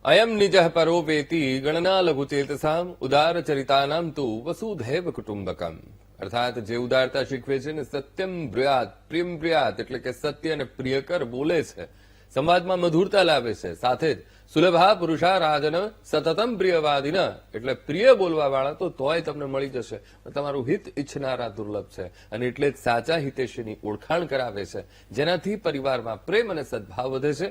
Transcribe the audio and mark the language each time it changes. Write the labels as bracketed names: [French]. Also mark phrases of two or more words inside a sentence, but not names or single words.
[Sanskrit] अयम निजः परो वेति गणना लघुचेतसाम उदारचरितानाम तु वसुधैव कुटुंबकम। [Gujarati] અર્થાત જે ઉદારતા શીખવે છે ને [Sanskrit] सत्यम् ब्रूयात् प्रियम् ब्रूयात् [Gujarati] એટલે કે સત્ય અને પ્રિયકર બોલે છે, સમાજમાં મધુરતા લાવે છે, સાથે જ [Sanskrit] सुलभाः पुरुषाः राजन् सततं प्रियवादिन [Gujarati] એટલે પ્રિય બોલવા વાળા તો તોય તમને મળી જશે, તમારું હિત ઈચ્છનારા દુર્લભ છે અને એટલે જ સાચા હિતેશીની ઓળખાણ કરાવે છે, જેનાથી પરિવારમાં પ્રેમ અને સદભાવ વધે છે.